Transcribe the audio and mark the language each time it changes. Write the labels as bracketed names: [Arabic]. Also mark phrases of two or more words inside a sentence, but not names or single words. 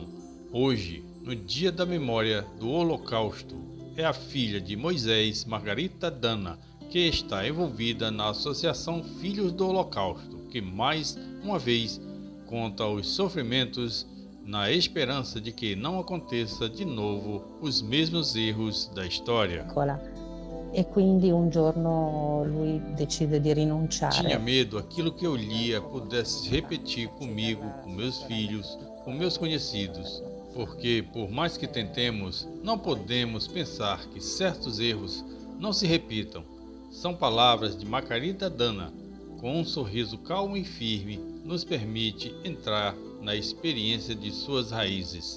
[Portuguese] Hoje, no Dia da Memória do Holocausto, é a filha de Moisés, Margarita Dana, que está envolvida na Associação Filhos do Holocausto, que mais uma vez conta os sofrimentos na esperança de que não aconteça de novo os mesmos erros da história. [Italian] E quindi un giorno lui decide di rinunciare. [Portuguese] Tinha medo aquilo que eu lia pudesse se repetir comigo, com meus filhos, com meus conhecidos, porque, por mais que tentemos, não podemos pensar que certos erros não se repitam. São palavras de Margarita Dana, com um sorriso calmo e firme, nos permite entrar na experiência de suas raízes.